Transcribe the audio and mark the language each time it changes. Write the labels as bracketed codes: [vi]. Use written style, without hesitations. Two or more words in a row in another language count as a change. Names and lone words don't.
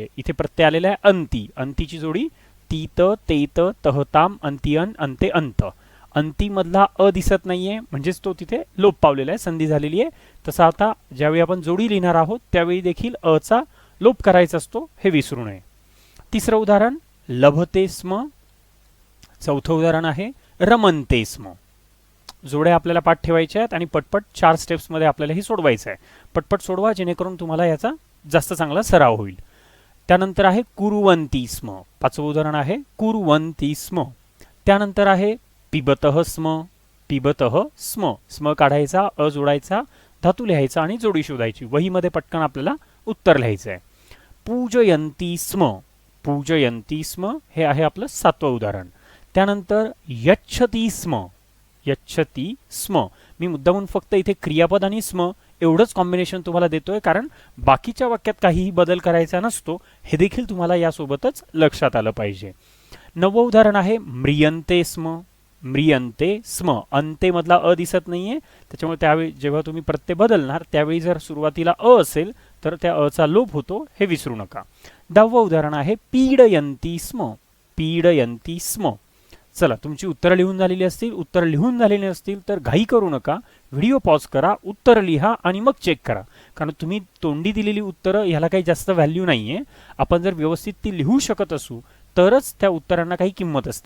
[mr] इथे प्रत्यय आलेला आहे अंती. अंतीची जोडी [sa] तीत तेत तहताम अंतिअन अंते अंत. [mr] अंती मधला अ दिसत नाहीये म्हणजेच तो तिथे लोप पावलेला आहे, संधी झालेली आहे. तसं आता ज्यावेळी आपण जोडी लिहिणार आहोत त्यावेळी देखील अ चा लोप करायचा असतो, हे विसरू नये. तिसरं उदाहरण [sa] लभते स्म. [mr] चौथं उदाहरण आहे [sa] रमनते स्म. [mr] जोड्या आपल्याला पाठ ठेवायच्या आहेत आणि पटपट 4 स्टेप्समध्ये आपल्याला ही सोडवायचं आहे. पटपट सोडवा जेणेकरून तुम्हाला याचा जास्त चांगला सराव होईल. त्यानंतर आहे [sa] कुर्वन्ती स्म. [mr] 5वं उदाहरण आहे [sa] कुर्वन्ती स्म. [mr] त्यानंतर आहे [sa] पिबतः स्म. पिबतः स्म. [mr] स्म काढायचा, अ जोडायचा, धातू लिहायचा आणि जोडी शोधायची. वहीमध्ये पटकन आपल्याला उत्तर लिहायचं आहे. [sa] पूजयन्ती स्म. पूजयन्ती स्म [mr] हे आहे आपलं 7वं उदाहरण. [sa] त्यानंतर यच्छती स्म. यच्छती स्म. [mr] मी मुद्दामून फक्त इथे क्रियापद आणि स्म एवढंच कॉम्बिनेशन तुम्हाला देतोय, कारण बाकीच्या वाक्यात काहीही बदल करायचा नसतो, हे देखील तुम्हाला यासोबतच लक्षात आलं पाहिजे. 9वं उदाहरण आहे [sa] म्रियन्ते स्म. म्रियन्ते स्म. [mr] अंते मधला अ दिसत नाहीये, त्याच्यामुळे त्यावेळी जेव्हा तुम्ही प्रत्यय बदलणार त्यावेळी जर सुरुवातीला अ असेल तर त्या अ चा लोप होतो, हे विसरू नका. 10वं उदाहरण आहे [sa] पीडयन्ती स्म. पीडयन्ती स्म. [mr] चला, तुमची उत्तरं लिहून झालेली असतील, उत्तर लिहून झालेली असतील तर घाई करू नका, [en] video pause [mr] करा, उत्तर लिहा आणि मग चेक करा. कारण तुम्ही तोंडी दिलेली उत्तरं ह्याला काही जास्त व्हॅल्यू नाहीये. आपण जर व्यवस्थित ती लिहू शकत असू तरच त्या उत्तरांना काही किंमत असते.